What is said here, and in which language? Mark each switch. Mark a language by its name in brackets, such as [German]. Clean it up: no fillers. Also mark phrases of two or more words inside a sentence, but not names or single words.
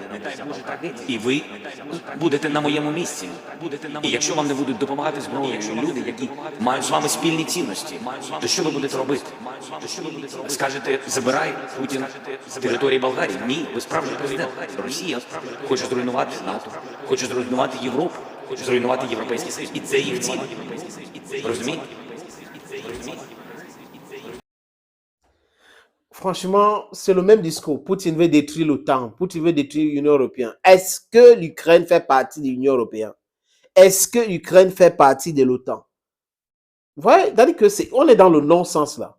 [Ukrainian] І ви будете на моєму місці. І якщо вам не будуть допомагати зброєю люди, які мають з вами спільні цінності, то що ви будете робити? Скажете, забирай Путін з території Болгарії? Ні, ви справжній президент. Росія хоче зруйнувати НАТО, хоче зруйнувати Європу, зруйнувати Європейський Союз. І це їх ціль. Розумієте? [French] Franchement, c'est le même discours. Poutine veut détruire l'OTAN. Poutine veut détruire l'Union européenne. Est-ce que l'Ukraine fait partie de l'Union européenne? Est-ce que l'Ukraine fait partie de l'OTAN? Vous voyez, c'est-à-dire que on est dans le non-sens là.